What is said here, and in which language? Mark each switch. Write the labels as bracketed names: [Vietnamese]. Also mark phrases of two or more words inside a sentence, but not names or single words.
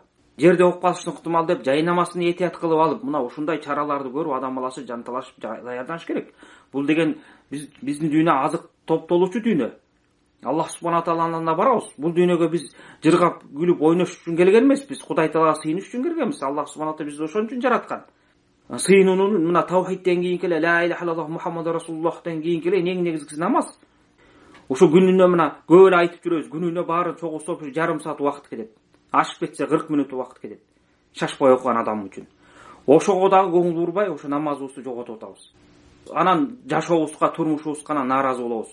[Kyrgyz] Жерде окуп калыштын ыктымал деп жай намазын этият кылып алып, мына ушундай чараларды көрүп адам баласы жанталашып даярданыш керек. Бул деген биздин дүйнө азык топтолуучу дүйнө. [Arabic] الله سبحانه [Kyrgyz] тааланын да барабыз. Бул дүйнөгө биз жыргап, күлүп, ойнош үчүн келген эмеспиз. Кудай таалага сыйыныш үчүн келгенбиз. [Arabic] الله سبحانه تعالى [Kyrgyz] бизди ошон үчүн жараткан. Сыйынуунун мына таухидтен кийинки эле [Arabic] لا إله إلا الله محمد رسول الله [Kyrgyz] кийинки эле эң негизгиси намаз. Ушу күнүнө мына көп эле айтып жүрөбүз. Күнүнө баары чогулса жарым саат убакыт кетет. Ашып кетсе 40 минут убакыт кетет. Шашпай окуган адам үчүн. Ошого дагы көңүл урбай, ошо намазыбызды жоготуп атабыз. Анан жашообузга, турмушубузга нааразы болобуз.